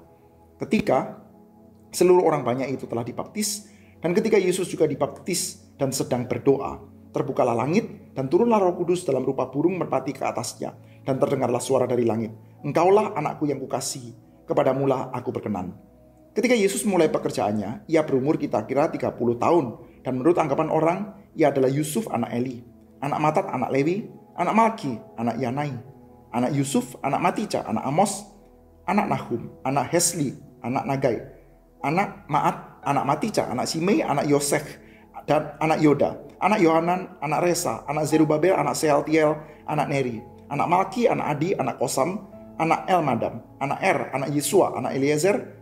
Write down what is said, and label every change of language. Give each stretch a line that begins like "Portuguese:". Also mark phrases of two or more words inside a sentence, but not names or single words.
Indonesian: Ketika seluruh orang banyak itu telah dibaptis, dan ketika Yesus juga dibaptis dan sedang berdoa, terbukalah langit dan turunlah Roh Kudus dalam rupa burung merpati ke atasnya, dan terdengarlah suara dari langit, "Engkaulah anakku yang kukasihi, kepadamulah aku berkenan." Ketika Yesus mulai pekerjaannya, ia berumur kira-kira 30 tahun, dan menurut anggapan orang, ia adalah Yusuf anak Eli, anak Matat anak Lewi, anak Malki anak Yanai, anak Yusuf anak Matica anak Amos, anak Nahum anak Hesli anak Nagai, anak Maat anak Matica anak Simei anak Yosek, dan anak Yoda, anak Yohanan anak Resa, anak Zerubabel anak Sealtiel anak Neri, anak Malki anak Adi anak Kosam, anak Elmadam anak Er anak Yesua anak Eliezer,